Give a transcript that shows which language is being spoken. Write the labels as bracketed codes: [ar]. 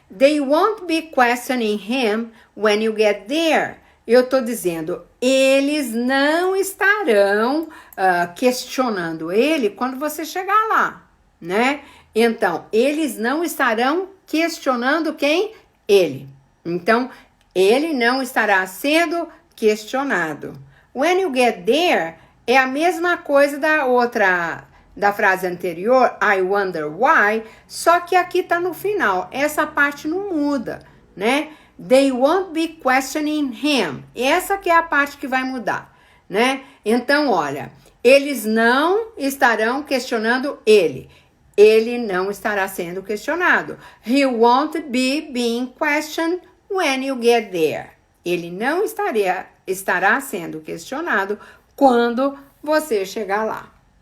[en] They won't be questioning him when you get there. [pt] Eu tô dizendo, eles não estarão questionando ele quando você chegar lá, né? Então, eles não estarão questionando quem? Ele. Então, ele não estará sendo questionado. [en] When you get there [pt] é a mesma coisa da frase anterior, [en] I wonder why, [pt] só que aqui tá no final. Essa parte não muda, né? [en] They won't be questioning him. [pt] Essa que é a parte que vai mudar, né? Então, olha, eles não estarão questionando ele. Ele não estará sendo questionado. [en] He won't be being questioned when you get there. [pt] Ele não estará sendo questionado quando você chegar lá.